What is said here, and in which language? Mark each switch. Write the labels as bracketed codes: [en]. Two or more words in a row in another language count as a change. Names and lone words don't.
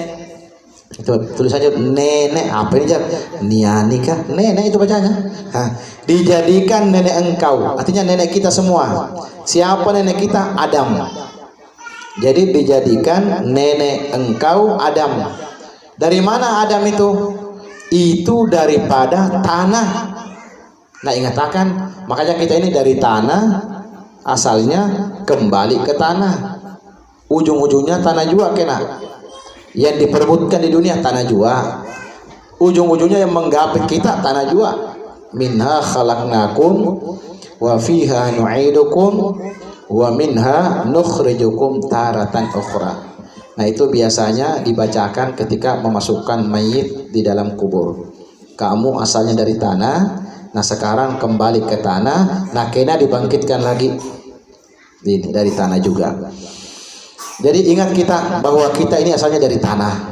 [bjn] Itu tulisannya nenek, apa ini Jar? Niani kah? Nenek itu bacanya. Dijadikan nenek engkau, artinya nenek kita semua. Siapa nenek kita? Adam. Jadi dijadikan nenek engkau Adam. Dari mana Adam itu? Itu daripada tanah. Nah, ingatakan, makanya kita ini dari tanah, asalnya kembali ke tanah. Ujung-ujungnya tanah jua kena. Yang diperebutkan di dunia tanah jua. Ujung-ujungnya yang menggapit kita tanah jua. [ar] منها خلقناكم وفيها نعيدكم ومنها نخرجكم تارة أخرى. [bjn] Nah, itu biasanya dibacakan ketika memasukkan mayit di dalam kubur. Kamu asalnya dari tanah, nah sekarang kembali ke tanah, nah kena dibangkitkan lagi dari tanah juga. Jadi ingat kita bahwa kita ini asalnya dari tanah.